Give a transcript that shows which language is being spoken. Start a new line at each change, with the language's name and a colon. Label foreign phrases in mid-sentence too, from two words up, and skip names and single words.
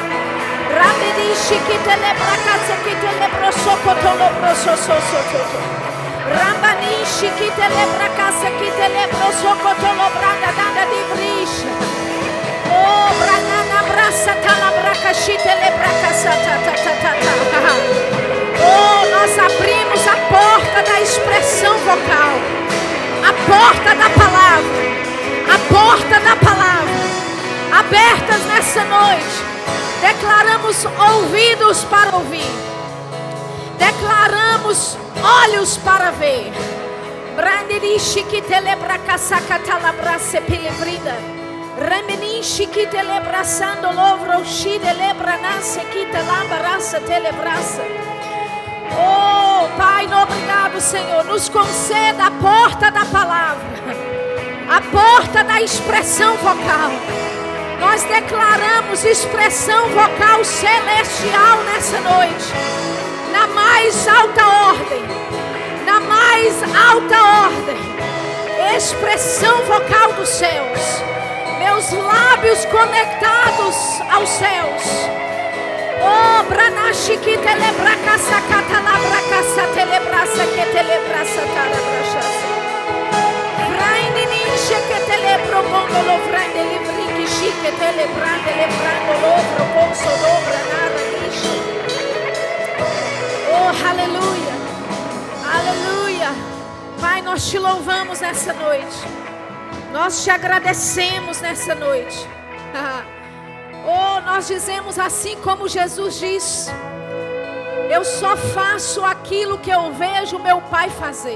Portuguese: Rapidi shikitelebrakase kitelebroso kotolobroso sosoto. Rambani shikitelebrakase kitelebroso kotolobranda danda divrish. Oh, branana brasa talabraca chitelebraca ta. Oh, nós abrimos a porta da expressão vocal, a porta da palavra, abertas nessa noite. Declaramos ouvidos para ouvir, declaramos olhos para ver. Brandirishi kitelebraca sacatalabrace pelebrida. Remeni shikite lebrasando lovro shide lebranase kita lambarasa telebrasa. Oh, Pai, obrigado, Senhor. Nos conceda a porta da palavra, a porta da expressão vocal. Nós declaramos expressão vocal celestial nessa noite, na mais alta ordem, expressão vocal dos céus. Meus lábios conectados aos céus. Oh, branashi que telebraca sacata labraca satelebraça que telebraça tarabrachasa. Fraindini que telebro gondolo frande livri que chique telebrande lebrando lovro consodobra naranishi. Oh, aleluia. Aleluia. Pai, nós te louvamos nessa noite. Nós te agradecemos nessa noite. Oh, nós dizemos assim como Jesus disse: eu só faço aquilo que eu vejo meu Pai fazer.